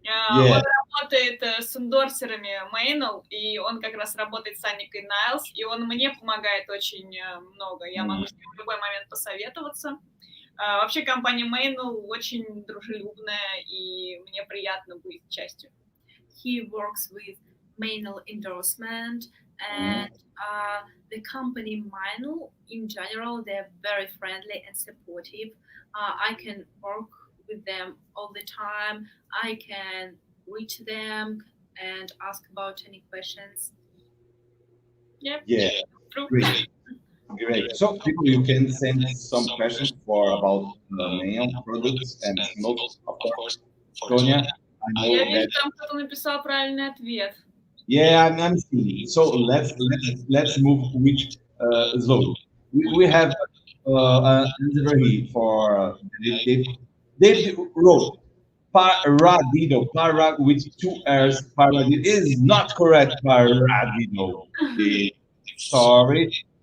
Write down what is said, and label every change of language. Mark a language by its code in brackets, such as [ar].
[ru] Он работает с эндорсерами Maynell, и он как раз работает с Анникой Найлс, и он мне помогает очень много. Я могу с ним в любой момент посоветоваться. Вообще компания Maynell очень дружелюбная, и мне приятно быть частью. [en] He works with Maynell endorsement, and the company Maynell, in general, they're very friendly and supportive. I can work with them all the time. I can reach them and ask about any questions. Yep. Yeah. Great. So people, you can send some questions about mail products and symbols, of course. Tonya, I know [ru] Я вижу, [en] that. [ru] там кто-то написал правильный ответ. [en] Yeah, I'm seeing. So let's move which zone. We have an answer here for David wrote paradido. With two R's. Paradido is not correct. Paradido. Sorry.